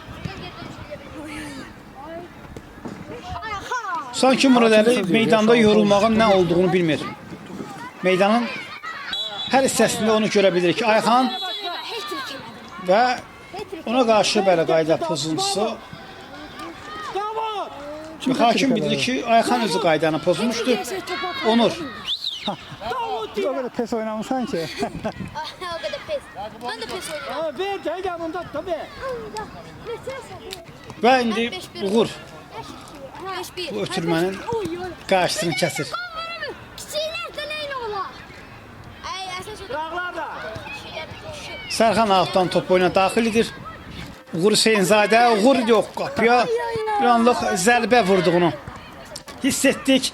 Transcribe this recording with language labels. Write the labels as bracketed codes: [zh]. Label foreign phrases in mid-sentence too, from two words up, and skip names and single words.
[az] Sanki Murad Əli meydanda yorulmağın nə olduğunu bilmir. Meydanın hər hissəsində onu görə bilirik. Ayxan və ona qarşı belə qayda pozuntusu. Çünki hakim bilir ki, Ayxan özü qaydanı pozmuşdu. Onur. [tr] O kadar pes oynamışsan ki. O kadar pes. Ben de pes oynuyorum. Ver, gel yanımda tabii. [az] Və indi Uğur 5-1. bu ötürmənin qarşısını kəsir. Kiçiklər də neyle olar? Ay, əsas Dağlar da. Sərxan altdan top oyuna daxil edir. Uğur Hüseynzadə, Uğur yox, qapıya bir anlıq zərbə vurduğunu hiss etdik.